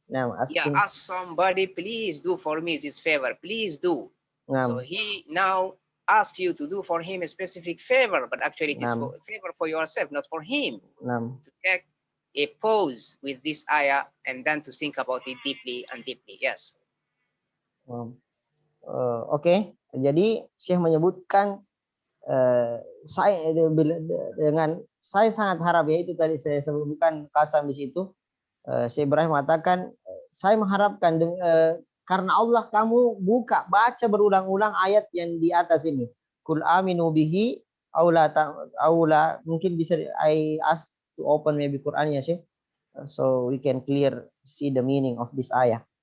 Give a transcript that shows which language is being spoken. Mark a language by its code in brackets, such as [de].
[en] Yeah, ask somebody, please do for me this favor, please do. So he now asks you to do for him a specific favor, but actually it is a favor for yourself, not for him. To take a pause with this ayah and then to think about it deeply and deeply. Yes. [id] Oke. Jadi Syekh menyebutkan saya dengan saya sangat harap, ya itu tadi saya sebutkan kasam di situ. Syekh Ibrahim mengatakan, saya mengharapkan karena Allah kamu baca berulang-ulang ayat yang di atas ini. [ar] Kul aminu bihi aula, [id] mungkin bisa [en] I ask to open maybe Quran ya Syekh, so we can clear see the meaning of this ayat.